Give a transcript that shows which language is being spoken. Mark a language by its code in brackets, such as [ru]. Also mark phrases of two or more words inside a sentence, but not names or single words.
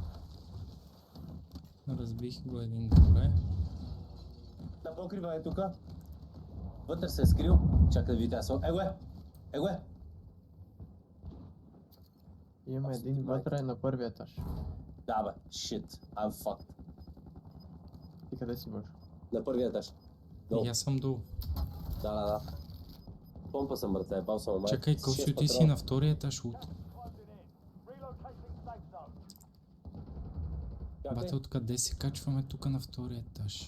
[bg] Разбих го един горе. На покрива е тука. Вътре се е скрил. Чакай да видите аз. Его е! Има един вътре на първия етаж. Да бе, [en] shit, I'm fucked. [bg] И къде си бъж? На първия етаж. И аз съм долу. Да. Помпа съм, брате, пал съм, май. Чакай, Косио, ти си на втория етаж от. Бате, откъде се качваме тук на втория етаж?